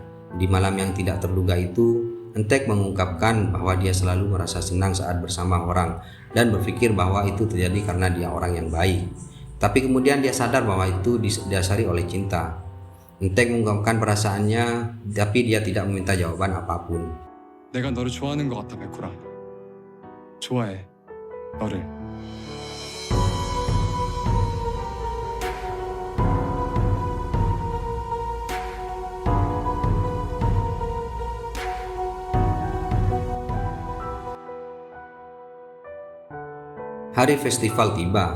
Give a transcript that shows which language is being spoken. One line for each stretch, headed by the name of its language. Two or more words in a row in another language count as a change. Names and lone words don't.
Indonesian: Di malam yang tidak terduga itu, Antek mengungkapkan bahwa dia selalu merasa senang saat bersama Horang dan berpikir bahwa itu terjadi karena dia orang yang baik. Tapi kemudian dia sadar bahwa itu didasari oleh cinta. Antek mengungkapkan perasaannya, tapi dia tidak meminta jawaban apapun.
Korean: 내가 너를 좋아하는 것 같아, 백구라. 좋아해, 너를.
Indonesian: Hari festival tiba.